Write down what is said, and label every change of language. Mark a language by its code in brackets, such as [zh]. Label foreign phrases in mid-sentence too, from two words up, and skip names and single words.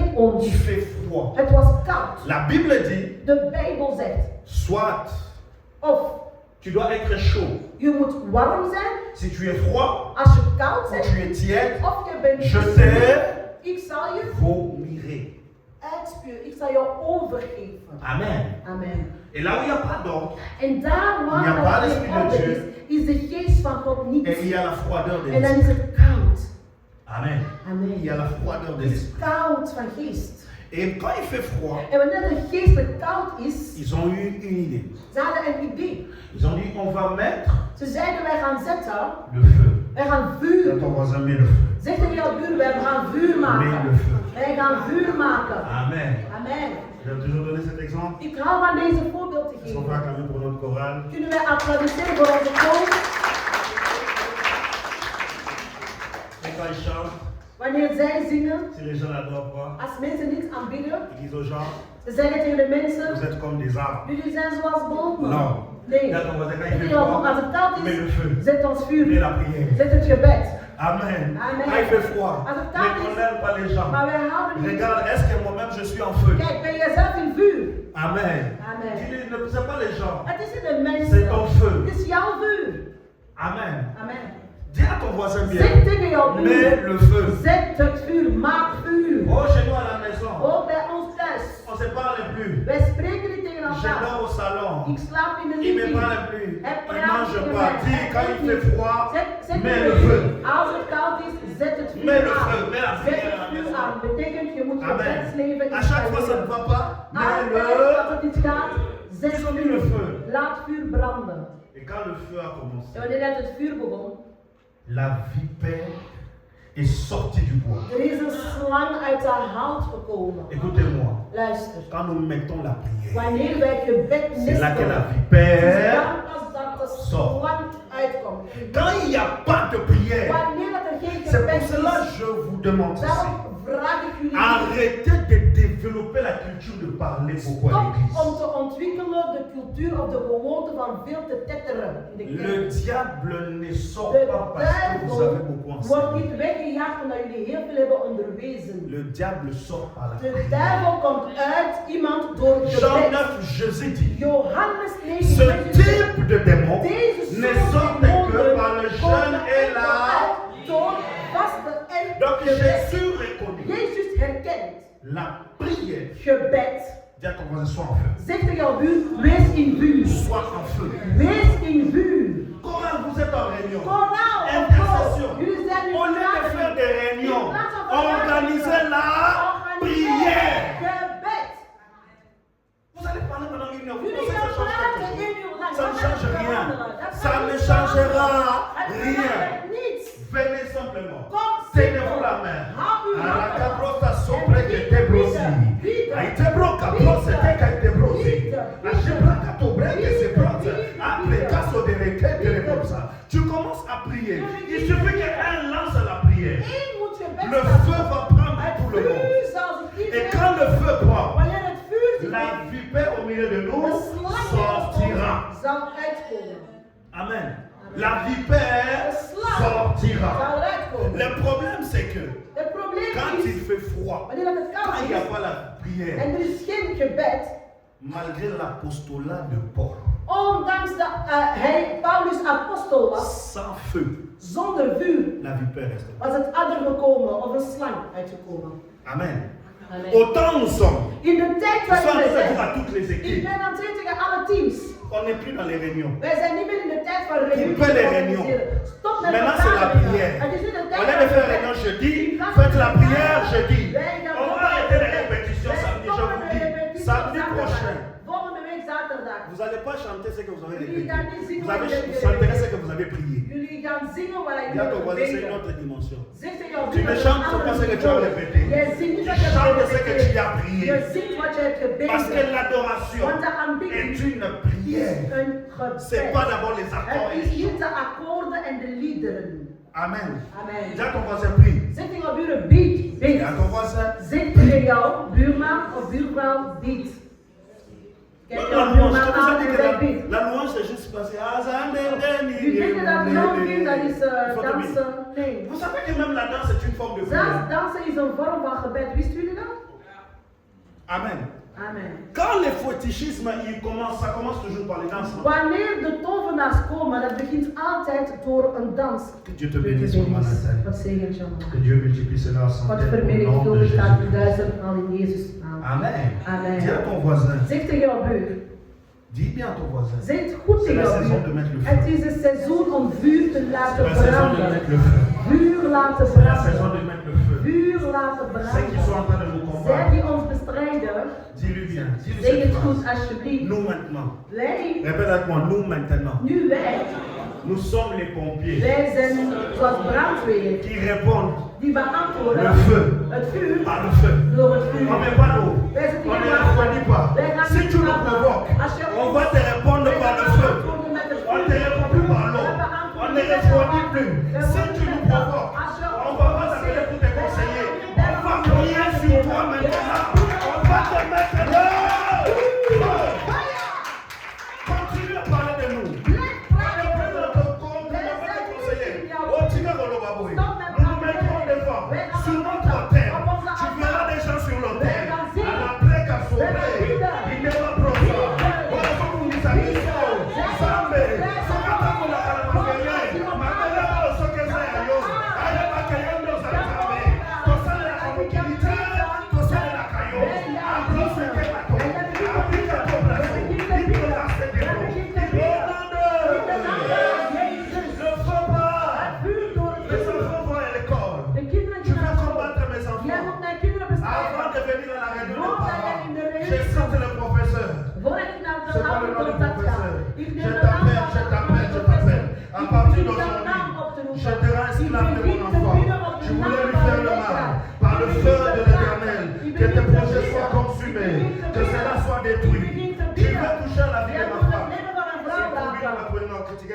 [fr] qu'il ons, fait froid. [nl] het was koud. [fr] La Bible dit, [nl] De Bijbel zegt, [fr] soit [nl] of [fr] tu dois être chaud. [nl] je moet warm zijn, [fr] Si tu es froid, [nl] als je koud [fr] ou [nl] bent, [fr] tu es tiède, [nl] of je bent je koud, [fr] te [nl] ik zal je [fr] vomirai. [nl] uitspuwen, ik zal je overgeven. [fr] Amen. [nl] Amen. [fr] Et là où il n'y a pas d'ordre, [nl] En daar [fr] Il n'y [nl] waar [fr] a pas [nl] dat [fr] l'esprit [nl] geen [fr] de [nl] orde [fr] Dieu. [nl] is de geest van God niet. [fr] Et il y a la froideur de [nl] En dan [fr] l'esprit. [nl] is het koud. [fr] Amen. [nl] Amen. [fr] Il y a la froideur de [nl] Het is [fr] l'esprit. [nl] koud van geest. [fr] Et quand il fait froid, [nl] En wanneer de geest koud is, [fr] ils ont eu une idée. [nl] ze hadden een idee. [fr] Ils ont dit on va mettre [nl] Ze zeiden wij gaan zetten, [fr] le feu. [nl] wij gaan [fr] Quand [nl] vuur. [fr] ton voisin met le feu. [nl] Zeg tegen jouw buur, wij gaan vuur [fr] Met le [nl] maken. [fr] feu. [nl] Wij gaan vuur maken. [fr] Amen. [nl] Amen. [fr] Je vais toujours donner cet exemple. [nl] Ik hou van deze voorbeeld te [fr] Est-ce qu'on [nl] geven. [fr] va acclamer pour notre chorale? [nl] Kunnen wij applaudisseren voor onze koor? [fr] Et quand ils chantent, [nl] Wanneer zij zingen, [fr] si les gens n'adorent pas, [nl] als mensen niet aanbidden, [fr] ils disent aux gens, [nl] ze zeggen tegen de [fr] vous [nl] mensen, [fr] êtes comme des arbres. [nl] jullie zijn zoals bomen. [fr] Non. [nl] Nee. [fr] Là, ton voisin, quand il [nl] Zeg [fr] fait [nl] je als [fr] froid, [nl] het koud [fr] mets le [nl] is, [fr] feu. [nl] zet ons [fr] Mets [nl] vuur. [fr] la prière. [nl] Zet het gebed. [fr] Amen. [nl] Amen. [fr] Quand il fait froid, [nl] Als het [fr] ne [nl] koud is, [fr] condamne pas les gens. [nl] maar wij houden niet. [fr] Regarde, est-ce que moi-même je suis en feu? [nl] Kijk, ben je zelf in vuur? [fr] Amen. [nl] Amen. [fr] Dis-le, ne poussez pas les gens. [nl] Het is niet de mensen. [fr] C'est ton feu. [nl] Het is jouw vuur. [fr] Amen. [nl] Amen. [fr] Dis à ton voisin bien. [nl] Zeg tegen jouw [fr] Mets [nl] buur. [fr] le feu. [nl] Zet het vuur. Maak vuur. [fr] Oh, chez nous à la maison, [nl] Ook bij ons thuis. [fr] on ne se parle plus. [nl] Wij spreken niet tegen [fr] Je [nl] elkaar. [fr] dors au salon. [nl] Ik slaap in de [fr] Il ne me [nl] living. [fr] parle plus. [nl] Hij [fr] Il [nl] praat [fr] mange [nl] tegen [fr] pas. [nl] mij. [fr] Dis, quand il fait froid, [nl] Zeg [fr] mets [nl] tegen [fr] le feu. [nl] mij, als het koud is, zet het vuur [fr] Mets le [nl] aan. [fr] feu, mets la [nl] Zet [fr] prière à [nl] het [fr] la [nl] vuur [fr] maison. [nl] aan. Betekent je moet je [fr] Amen. [nl] gebedsleven [fr] À chaque fois ça ne va pas, mets [nl] Altijd als [fr] le. [nl] het niet gaat, zet [fr] Ils ont mis le feu. [nl] Laat vuur branden. [fr] Et quand le feu a commencé, [nl] En wanneer het vuur begon, [fr] la vipère est sortie du bois. [nl] er is een slang uit haar hout gekomen. [fr] Écoutez-moi, [nl] Luister. [fr] quand nous mettons la prière, [nl] Wanneer wij gebed [fr] c'est là que la [nl] nestelen, is [fr] vipère. [nl] dan pas dat de slang uitkomt. [fr] Quand il n'y a pas de prière, [nl] Wanneer dat er geen [fr] c'est [nl] gebed [fr] pour cela [nl] is, [fr] que je vous demande ceci. [nl] daarom vraag ik jullie [fr] Arrêtez de développer la culture de parler beaucoup à [nl] stop om [fr] l'église. [nl] te ontwikkelen de cultuur of de gewoonte van veel te tetteren in de [fr] Le [nl] kerk. [fr] diable ne sort [nl] De [fr] pas parce que vous avez beaucoup [nl] duivel wordt [fr] enseigné. [nl] niet weggejaagd omdat jullie heel veel hebben onderwezen. [fr] Le diable sort par la [nl] De [fr] prière. [nl] duivel komt uit iemand door [fr] Jean [nl] gebed. [fr] 9, Jésus dit, [nl] Johannes 9, [fr] ce [nl] Jezus zegt, [fr] type de démon [nl] deze [fr] ne [nl] soort [fr] sortent que [nl] demonen [fr] par le [nl] komen [fr] jeûne et la... [nl] uit door vasten en [fr] Donc [nl] gebed. [fr] Jésus reconnaît [nl] Jezus herkent [fr] la prière. [nl] gebed. [fr] Dis à ton voisin, sois en feu. [nl] Zeg tegen jouw buur, wees in vuur. [fr] Sois en feu. [nl] Wees in vuur. [fr] Comment vous êtes en réunion? [nl] Koraal, [fr] Intercession. [nl] jullie zijn nu [fr] Au lieu de faire des réunions, organisez la prière. [nl] gebed. [fr] Vous allez parler pendant une heure. Vous [nl] Jullie [fr] pensez que [nl] gaan [fr] ça change [nl] praten [fr] quelque chose? [nl] 1 uur lang. [fr] Ça ne [nl] Wat [fr] change [nl] gaat er [fr] rien. [nl] veranderen? Dat [fr] Ça [nl] gaat [fr] ne [nl] niet [fr] changera [nl] veranderen. Het [fr] rien. [nl] verandert niets. [fr] Venez simplement. [nl] Kom [fr] Tenez-vous la main. Aracabrosa sopra che te brosi. Aite broca prosse te che te brosi. Asce braca to breke se brosa. Apre caso de requête de brosa. Tu commences à prier. Il suffit qu'un lance la prière. [nl] Eén moet gebed [fr] Le [nl] starten. [fr] feu va prendre [nl] Het [fr] tout le monde. [nl] vuur zal zich [fr] Et [nl] niet [fr] quand le feu prend, [nl] wanneer het vuur zich [fr] la vipère au milieu de nous [nl] de slang [fr] sortira. [nl] zal uitkomen. [fr] Amen. La vipère [nl] De slang [fr] sortira. [nl] zal uitkomen. [fr] Le problème c'est que [nl] Het probleem [fr] quand il [nl] is, [fr] fait froid, [nl] wanneer het [fr] quand [nl] koud [fr] il n'y a [nl] is [fr] pas la prière, [nl] en er is geen gebed, [fr] malgré l'apostolat de Paul, [nl] ondanks dat Paulus apostel was, [fr] sans feu, [nl] zonder vuur [fr] la vipère reste. [nl] was het adder gekomen of een slang uitgekomen. [fr] Amen. [nl] Amen. [fr] Autant nous sommes, [nl] In de tijd [fr] nous sommes en [nl] waarin [fr] train de [nl] we [fr] dire à [nl] zijn, [fr] toutes les [nl] ik [fr] équipes, [nl] ben aan het zeggen tegen alle teams, [fr] on n'est plus dans les réunions. [nl] wij zijn niet meer in de tijd van [fr] Coupez les réunions. [nl] organiseren. Stop met [fr] Maintenant c'est la prière. [nl] Het is niet de [fr] Au [nl] tijd [fr] lieu de faire réunion jeudi, faites la prière jeudi. On va arrêter les répétitions samedi, je vous dis. Samedi prochain, [nl] Volgende week zaterdag. [fr] vous n'allez pas chanter ce que vous avez [nl] Jullie [fr] répété. [nl] gaan niet zingen [fr] Vous [nl] wat [fr] allez [nl] jullie [fr] chanter [nl] hebben [fr] ce que vous avez prié. [nl] Jullie gaan zingen waar [fr] Dis à ton [nl] jullie [fr] voisin, c'est une [nl] gebeden. [fr] autre dimension. [nl] Zeg tegen jouw [fr] Tu [nl] buur, [fr] ne [nl] dat [fr] chantes [nl] is een [fr] pas ce que [nl] ander [fr] tu as [nl] niveau. [fr] répété. [nl] Jij zingt niet [fr] Tu [nl] wat je hebt [fr] chantes ce que tu [nl] gerepeteerd. [fr] as prié. [nl] Je zingt wat je hebt [fr] Parce que [nl] gebeden. [fr] l'adoration [nl] Want de aanbidding [fr] est une [nl] is [fr] prière. [nl] een [fr] C'est pas [nl] gebed. [fr] d'abord les accords et [nl] Het [fr] les [nl] is niet [fr] chants. [nl] de akkoorden en de liederen. [fr] Amen. [nl] Amen. [fr] Dis à ton voisin, prie. [nl] Zeg tegen jouw buren, bid. [fr] Dis à [nl] Bid. [fr] ton voisin. [nl] Zeg tegen jouw buurman of buurvrouw, bid. Kijk [fr] La [nl] jouw [fr] louange, [nl] buurman [fr] je vous [nl] aan [fr] ai dit [nl] en [fr] que [nl] zeg bid. [fr] la louange c'est juste passer. [nl] U denkt dat zongin, dat is dansen. Nee. [fr] Vous savez que même la danse est une forme de [nl] Zelfs [fr] prière. [nl] dansen is een vorm van gebed. Wisten jullie dat? [fr] Amen. [nl] Amen. [fr] Quand les fétichismes ils commencent, ça commence toujours par les danses. [nl] Wanneer de tovenaars komen, dat begint altijd door een dans. [fr] Que Dieu te bénisse, maman Nathalie. [nl] Wat zegent je, man. [fr] Que Dieu multiplie cela à [nl] Wat [fr] centaines au nom de [nl] vermenigvuldigd [fr] Jésus. [nl] gaat duizend al in Jezus' naam. [fr] Amen. [nl] Amen. [fr] Dis à ton voisin, [nl] Zeg tegen jouw buur, [fr] Dis bien à ton voisin. [nl] Zeg goed [fr] C'est [nl] tegen [fr] la [nl] jouw [fr] saison de [nl] buur. [fr] mettre le [nl] Het [fr] feu. [nl] is het seizoen om vuur te [fr] C'est [nl] laten [fr] la saison de [nl] branden. [fr] mettre le feu. [nl] Vuur laten [fr] C'est la saison [nl] branden. [fr] de mettre le feu. [nl] Vuur laten [fr] Ceux qui sont en [nl] branden. [fr] train de nous [nl] Zij [fr] combattre, [nl] die ons bestrijden, [fr] dis-lui bien. Dis-lui [nl] zeg [fr] cette [nl] het goed [fr] phrase. [nl] alsjeblieft. [fr] Nous maintenant. [nl] Wij, [fr] Répète avec moi. Nous maintenant. [nl] nu wij, [fr] Nous sommes les pompiers [nl] wij zijn zoals brandweer [fr] qui répondent [nl] die beantwoorden [fr] le feu [nl] het vuur [fr] par le feu. [nl] door het vuur. [fr] On ne met pas l'eau. [nl] Wij zitten [fr] On [nl] hier [fr] ne [nl] water. [fr] refroidit pas. [nl] Wij gaan [fr] Si [nl] niet [fr] tu nous [nl] water. [fr] provoques, [nl] Als je [fr] on va te répondre par le feu. [nl] beantwoorden met het [fr] On [nl] vuur. [fr] ne te répond plus par l'eau. On ne refroidit plus. Si tu nous provoques, on va pas t'appeler pour te conseiller. On va prier sur toi maintenant. On va te mettre là. Continue à parler de nous. Nous nous mettrons devant sur notre terre. Tu verras des gens sur l'autel. À la plaie qu'a sauvé, il n'est pas profond. Voilà comment nous avons Zambe, Sokata Mola Kalamakeye, Makala Sokeza Yo, Ayama Kayondo Zantame, Tosale la Kamukilite, Tosale la Kayo, Abrose Kemato, Abrika Toblase, Ibrose Kemato, le feu part, les enfants vont à l'école. [nl] De kinderen [fr] Tu [nl] die [fr] vas [nl] naar school. [fr] combattre mes [nl] Jij [fr] enfants. [nl] moet mijn kinderen bestrijden. [fr] Avant de venir à la réunion des [nl] Voordat jij [fr] parents, [nl] in de [fr] je [nl] reunie [fr] cite le professeur. [nl] Voordat je naar de [fr] C'est pas le nom du [nl] contact gaat. [fr] professeur. [nl] Ik [fr] Je [nl] neem de [fr] t'appelle, [nl] naam [fr] je [nl] van [fr] t'appelle, [nl] de [fr] je t'appelle. À [nl] professeur. [fr] partir [nl] Ik begin jouw [fr] d'aujourd'hui, [nl] naam op te roepen. [fr] je te rends esclave de mon [nl] Ik begin te [fr] enfant. [nl] bidden op de [fr] Je [nl] naam [fr] voulais lui [nl] van [fr] faire [nl] de [fr] le mal. [nl] Heer. [fr] Par le [nl] Ik begin [fr] feu [nl] te [fr] de [nl] praten. [fr] l'Éternel, [nl] Ik [fr] que [nl] begin [fr] tes [nl] te [fr] projets [nl] bidden. [fr] soient consumés, [nl] Ik begin te [fr] que cela [nl] bidden. [fr] soit [nl] Ik [fr] détruit. [nl] begin te [fr] Tu [nl] bidden. [fr] veux toucher à la vie [nl] Jij [fr] de ma [nl] moet het [fr] femme. [nl] leven van mijn [fr] C'est [nl] vrouw [fr] pour lui qu'on va [nl] laten. [fr] pouvoir critiquer